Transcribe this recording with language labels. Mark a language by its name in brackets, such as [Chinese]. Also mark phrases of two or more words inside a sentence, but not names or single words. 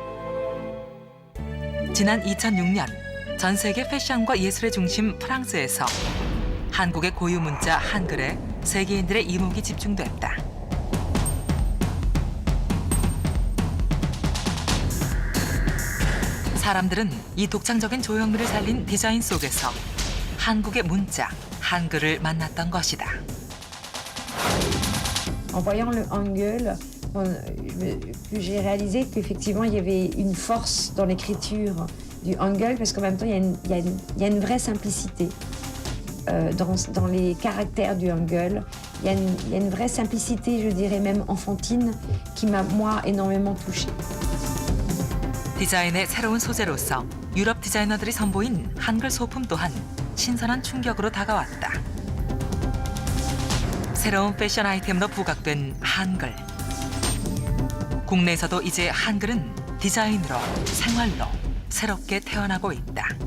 [Korean] 지난 2006년 전 세계 패션과 예술의 중심 프랑스에서 한국의 고유 문자 한글에 세계인들의 이목이 집중됐다. 사람들은 이 독창적인 조형미를 살린 디자인 속에서 한국의 문자, 한글을 만났던 것이다. [French] En voyant le hangul, j'ai réalisé qu'effectivement il y avait une force dans l'écriture du hangul parce qu'en même temps il y a une vraie simplicité dans les caractères du hangul. Il y a une vraie simplicité, je dirais même enfantine, qui m'a moi énormément touchée. [Korean] 디자인의 새로운 소재로서 유럽 디자이너들이 선보인 한글 소품 또한 신선한 충격으로 다가왔다. 새로운 패션 아이템으로 부각된 한글. 국내에서도 이제 한글은 디자인으로, 생활로 새롭게 태어나고 있다.